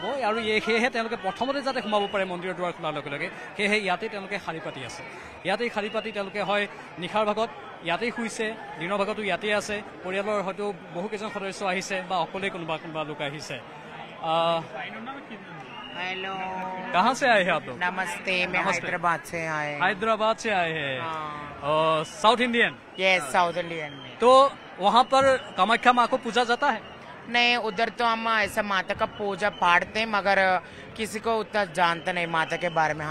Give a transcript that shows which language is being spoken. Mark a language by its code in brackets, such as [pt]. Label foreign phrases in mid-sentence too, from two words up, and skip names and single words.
[as] আৰু সেয়েহে তেওঁলোকে প্ৰথমতে যাতে সোমাব পাৰে মন্দিৰৰ দুৱাৰ খোলাৰ লগে লগে, সেয়েহে ইয়াতেই তেওঁলোকে শাৰী পাতি আছে। ইয়াতেই শাৰী পাতি তেওঁলোকে হয় নিশাৰ ভাগত ইয়াতেই শুইছে, দিনৰ ভাগতো ইয়াতেই আছে। পৰিয়ালৰ হয়তো বহুকেইজন সদস্য আহিছে বা অকলেই কোনোবা লোক আহিছে। [hi] हेलो, कहाँ से आए हैं आप लोग? नमस्ते, मैं नमस्ते। हैदराबाद से आए। हैदराबाद से आए हैं। [en] South Indian. Yes, South Indian में। [hi] तो वहाँ पर कामाख्या माँ को पूजा जाता है? नहीं, उधर तो हम ऐसा माता का पूजा पाठते हैं, मगर किसी को उतना जानते नहीं माता के बारे में।